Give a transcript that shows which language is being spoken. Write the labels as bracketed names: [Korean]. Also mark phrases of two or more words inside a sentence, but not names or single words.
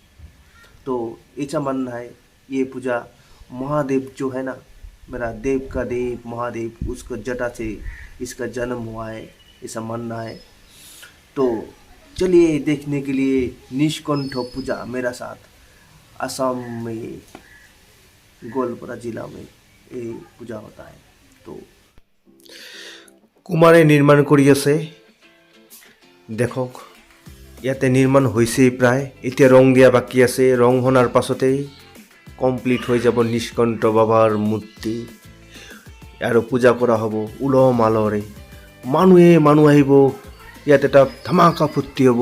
[Hindi] तो ऐसा मानना है ये पूजा महादेव जो है ना, मेरा देव का देव महादेव, उसको जटा से इसका जन्म हुआ है, ऐसा मानना है। तो चलिए देखने के लिए नीलकंठ पूजा मेरा साथ। असम में गोलपारा जिला में ये पूजा होता है। तो कुमारे निर्माण [Assamese] কৰি আছে, দেখক ইয়াতে নিৰ্মাণ হৈছেই প্ৰায়। এতিয়া ৰং দিয়া বাকী আছে, ৰং হোৱাৰ পাছতেই কমপ্লিট হৈ যাব নীলকণ্ঠ বাবাৰ মূৰ্তি আৰু পূজা কৰা হ'ব উলহ মালহৰে। মানুহ আহিব, ইয়াত এটা ধামাকা ফূৰ্তি হ'ব।